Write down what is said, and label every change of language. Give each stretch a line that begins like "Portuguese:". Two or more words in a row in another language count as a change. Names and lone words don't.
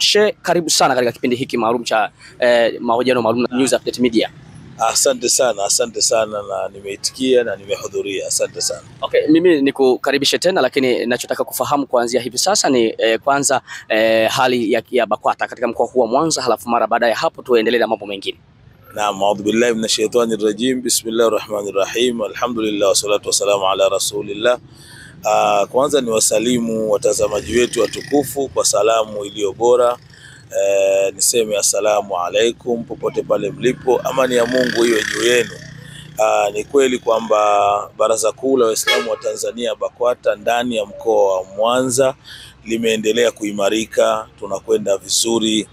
Swahili: Sheikh, karibu sana katika kipindi hiki maalum cha mahojiano maalum na News Update Media. Asante sana na nimeitikia na nimehudhuria. Asante sana. Okay, mimi nikukaribishe tena, lakini ninachotaka kufahamu kuanzia hivi sasa ni kwanza hali ya BAKWATA katika mkoa huu wa Mwanza, halafu mara baada ya hapo tuendelee na mambo mengine. Naam,
Arabic: أعوذ بالله من الشيطان الرجيم. بسم الله الرحمن الرحيم. الحمد لله والصلاة والسلام على رسول الله.
Swahili: Kwanza ni wasalimu watazamaji wetu watukufu kwa salamu iliyo bora. Niseme
Arabic: السلام عليكم
Swahili: popote pale mlipo, amani ya Mungu iwe juu yenu. Ni kweli kwamba Baraza Kuu la Waislamu wa Tanzania BAKWATA ndani ya mkoa wa Mwanza limeendelea kuimarika, tunakwenda vizuri.